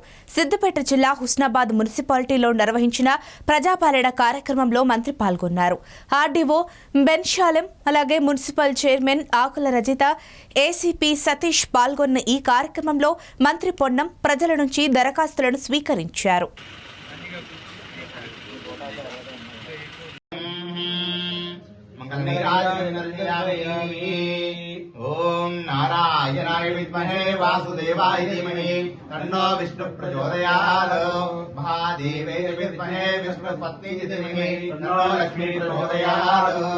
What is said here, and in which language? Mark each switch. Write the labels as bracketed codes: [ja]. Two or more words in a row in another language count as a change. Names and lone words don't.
[te] సిద్దిపేట జిల్లా హుస్నాబాద్ మున్సిపాలిటీలో నిర్వహించిన ప్రజాపాలన కార్యక్రమంలో మంత్రి పాల్గొన్నారు. ఆర్డీఓ బెన్షాలెం, అలాగే మున్సిపల్ చైర్మన్ ఆకుల రజిత, ఏసీపీ సతీష్ పాల్గొన్న ఈ కార్యక్రమంలో మంత్రి పొన్నం ప్రజల నుంచి దరఖాస్తులను స్వీకరించారు. [sa] ओम नारायणाय विद्महे वासुदेवाय धीमहि तन्नो विष्णु प्रचोदयात्। महादेवे विद्महे विष्णुपत्नी धीमहि तन्नो लक्ष्मी प्रचोदयात्।